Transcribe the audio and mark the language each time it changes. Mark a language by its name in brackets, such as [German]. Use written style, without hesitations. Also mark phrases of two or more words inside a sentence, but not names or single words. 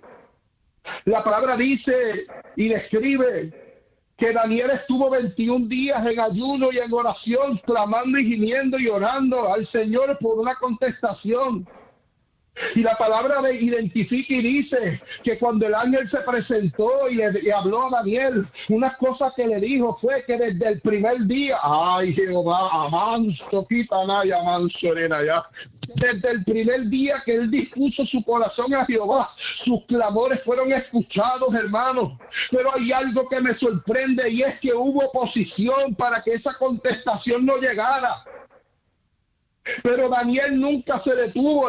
[Spanish] La palabra dice y describe que Daniel estuvo 21 días en ayuno y en oración, clamando y gimiendo y orando al Señor por una contestación. Y la palabra identifica y dice que cuando el ángel se presentó y le habló a Daniel, una cosa que le dijo fue que desde el primer día, ay Jehová, amanso, quitanaya, amanso, ya. Desde el primer día que él dispuso su corazón a Jehová, sus clamores fueron escuchados, hermanos. Pero hay algo que me sorprende y es que hubo oposición para que esa contestación no llegara. Pero Daniel nunca se detuvo.